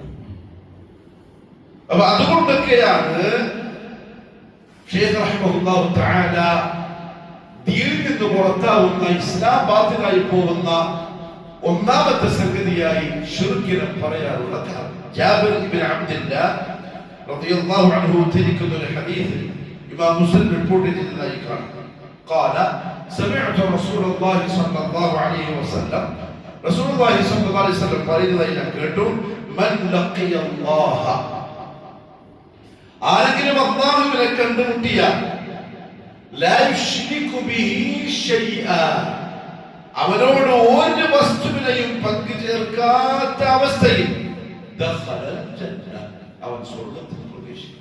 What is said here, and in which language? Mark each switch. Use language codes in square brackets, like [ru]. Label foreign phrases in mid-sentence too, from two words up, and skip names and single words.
[ml] അപ്പൊ അതുകൊണ്ടൊക്കെയാണ് ശൈഖ് [ar] رحمه الله تعالى [ml] ദീനിൽ നിന്ന് പുറത്താവുന്ന, ഇസ്ലാം ബാത്തിലായി പോകുന്ന ഒന്നാമത്തെ സംഗതിയായി ശിർക്കിനെ പറയാനുള്ള കാരണം. ജാബിർ ഇബ്നു അബ്ദുല്ലാഹ് [ar] رضي الله عنه [ml] ഉദ്ധരിക്കുന്ന ഒരു ഹദീസ് ഇമാം മുസ്ലിം റിപ്പോർട്ട് ചെയ്തതായി കാണാം. [ar] قال سمعت رسول الله صلى الله عليه وسلم, رسول الله صلى الله عليه وسلم [ml] പറയുന്നതായി ഞാൻ കേട്ടു, [ar] من لقي الله, [ml] ആരെങ്കിലും അല്ലാഹുവിനെ കണ്ടുമുട്ടിയാൽ [ar] لا يشرك به شيئا, [ml] അവനോട് ഒരു വസ്തുവിനെയും പങ്കു ചേർക്കാത്ത അവസ്ഥയിൽ [ar] دخل الجنة, [ml] അവൻ സ്വർഗ്ഗത്തിൽ പ്രവേശിക്കും.